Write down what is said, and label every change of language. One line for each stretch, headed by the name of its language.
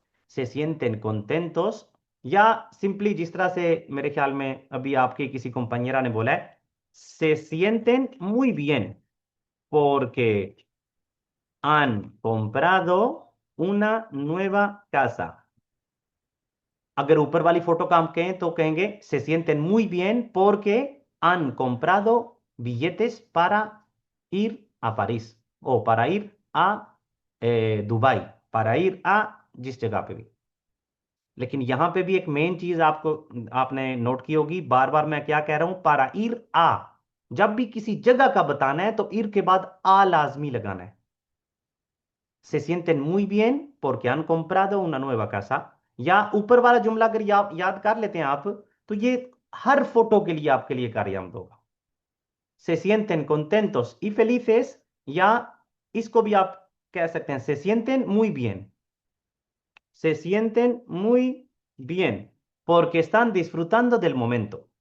Spanish: se sienten contentos,
Hindi: या simply जिस तरह से मेरे ख्याल में अभी आपके किसी compañera ने बोला है,
Spanish: se sienten muy bien porque han comprado una nueva casa।
Hindi: अगर ऊपर वाली फोटो का हम कहें तो कहेंगे
Spanish: se sienten muy bien porque han comprado billetes para ir a París o para ir a दुबई, para ir a
Hindi: जिस जगह पे भी। लेकिन यहां पे भी एक मेन चीज आपको आपने नोट की होगी, बार बार मैं क्या कह रहा हूं,
Spanish: para ir a।
Hindi: जब भी किसी जगह का बताना है तो ir के बाद a लाजमी लगाना है।
Spanish: se sienten muy bien porque han comprado una nueva casa,
Hindi: या ऊपर वाला जुमला अगर याद कर लेते हैं आप, तो ये हर फोटो के लिए आपके लिए कार्यान्वित होगा।
Spanish: se sienten contentos y felices,
Hindi: या इसको भी आप कह सकते हैं
Spanish: se sienten muy bien, se sienten muy bien porque están disfrutando del momento।